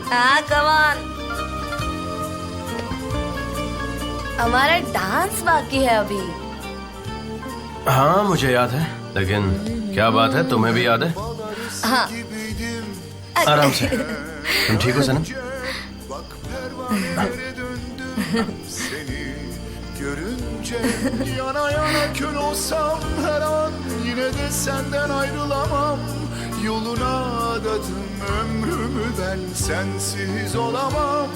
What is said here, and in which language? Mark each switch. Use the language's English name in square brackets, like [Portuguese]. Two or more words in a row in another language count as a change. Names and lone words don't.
[Hindi] हाँ, [English] come on. [Hindi] हमारा डांस बाकी है अभी। हाँ मुझे याद है, लेकिन क्या बात है, तुम्हें भी याद है? हाँ। आराम से। तुम ठीक हो सनम? [Turkish] Görünce yana yana kül olsam her an yine de senden ayrılamam. Yoluna adadım ömrümü ben sensiz olamam.